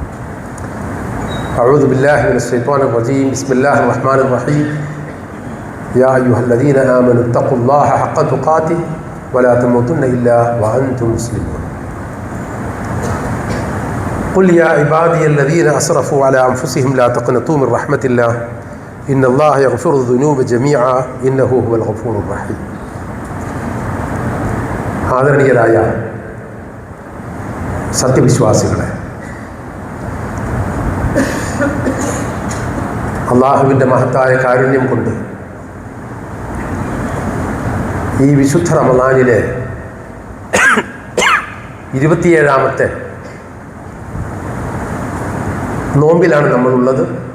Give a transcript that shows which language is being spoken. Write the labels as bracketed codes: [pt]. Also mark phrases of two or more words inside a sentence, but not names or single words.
[ar] أعوذ بالله من الشيطان الرجيم بسم الله الرحمن الرحيم يا أيها الذين آمنوا اتقوا الله حق تقاته ولا تموتن إلا وأنتم مسلمون قل يا عبادي الذين أسرفوا على أنفسهم لا تقنطوا من رحمة الله إن الله يغفر الذنوب جميعا إنه هو الغفور الرحيم [ml] ആദരണീയരായ സത്യവിശ്വാസികളെ, അള്ളാഹുവിൻ്റെ മഹത്തായ കാരുണ്യം കൊണ്ട് ഈ വിശുദ്ധ റമദാനിലെ 27ാമത്തെ നോമ്പിലാണ് നമ്മളുള്ളത്.